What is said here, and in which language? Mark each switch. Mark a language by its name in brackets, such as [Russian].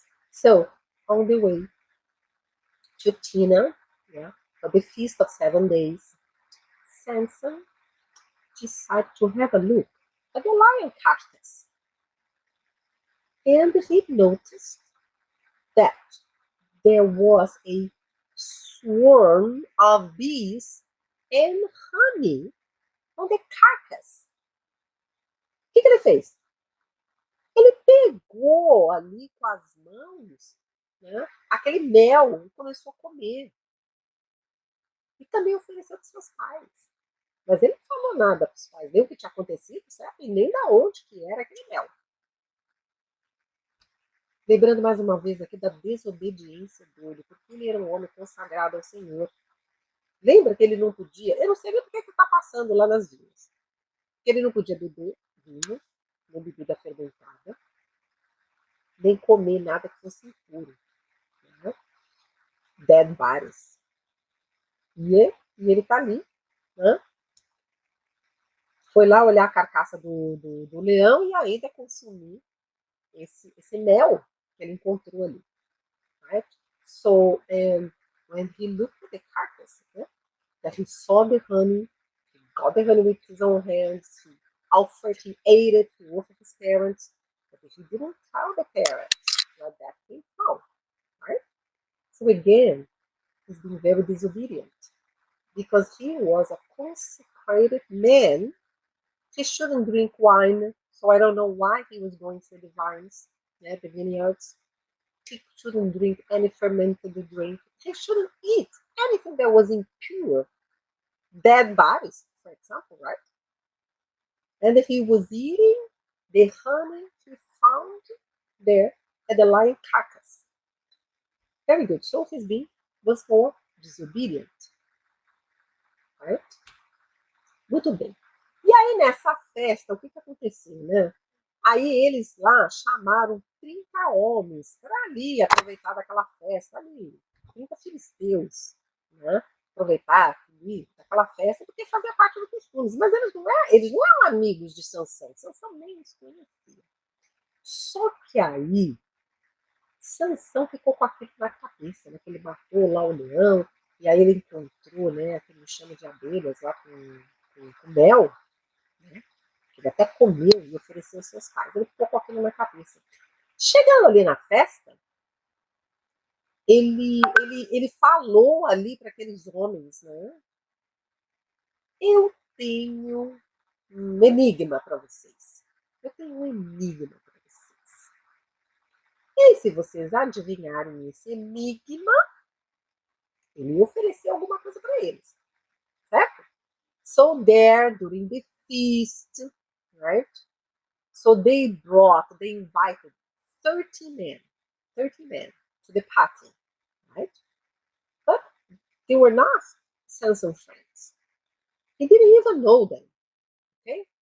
[English] So, on the way to Tina, yeah, for the feast of 7 days, Samson decided to have a look at the lion carcass. And he noticed that there was a swarm of bees and honey on the carcass. [Portuguese] O que ele fez? Ele pegou ali com as mãos, né, aquele mel e começou a comer. E também ofereceu para os seus pais. Mas ele não falou nada para os pais, nem o que tinha acontecido, certo? E nem da onde que era aquele mel. Lembrando mais uma vez aqui da desobediência dele, porque ele era um homem consagrado ao Senhor. Lembra que ele não podia? Eu não sei nem porque que está passando lá nas vilas. Ele não podia beber vinho, nem bebida fermentada, nem comer nada que fosse impuro. Né? [English] Dead bodies. [Portuguese] E ele está ali, né? Foi lá olhar a carcaça do leão e ainda consumir esse mel que ele encontrou ali. [English] Right? So, when he looked at the carcass, that he saw the honey, he got the honey with his own hands, he offered, he ate it, he offered his parents, but he didn't tell the parents where that came from. Right? So again, he's being very disobedient because he was a consecrated man. He shouldn't drink wine, so I don't know why he was going through the vines, the vineyards. He shouldn't drink any fermented drink. He shouldn't eat anything that was impure, dead bodies, for example, right? And he was eating the honey he found there at the lion carcass. Very good. So his being was more disobedient, right? [Portuguese] Muito bem. E aí, nessa festa, o que aconteceu, né? Aí eles lá chamaram 30 homens para ali aproveitar daquela festa ali, 30 filisteus, né? Aproveitar ali daquela festa, porque fazia parte do costume. Mas eles não eram amigos de Sansão. Sansão nem os conhecia. Só que aí, Sansão ficou com aquilo na cabeça, né? Que ele matou lá o leão, e aí ele encontrou, né, aquele chama de abelhas lá com mel, né? Que ele até comeu e ofereceu aos seus pais. Ele ficou com aquilo na cabeça. Chegando ali na festa, ele falou ali para aqueles homens, né? Eu tenho um enigma para vocês. Eu tenho um enigma para vocês. E aí, se vocês adivinharem esse enigma, ele ofereceu alguma coisa para eles, certo? [English] So there, during the feast, right? So they invited 30 men, 30 men to the party, right? But they were not Samson's friends. He didn't even know them, okay?